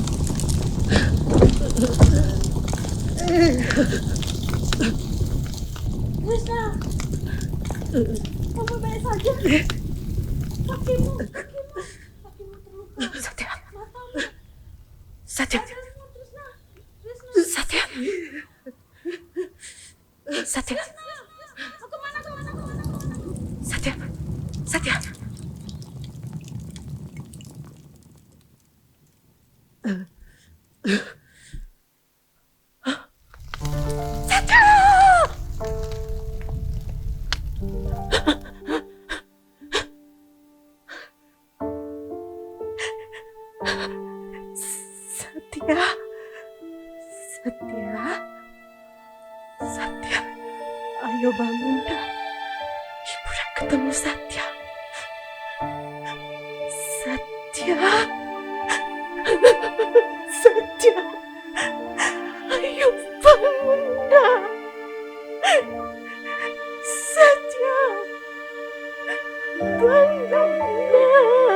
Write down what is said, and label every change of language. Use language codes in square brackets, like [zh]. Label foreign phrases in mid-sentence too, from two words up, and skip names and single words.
[id] Trisna! Kamu baik saja? Kakimu terluka. Satya! Matamu. Satya! Satya! Satya! Kemana? Satya! Satya! Satya! Satya! Satya! Satya! Ayo bangun dah. Ibu udah ketemu Satya. Satya! Satya! Ayo bangun dah. Satya! Bangun dah.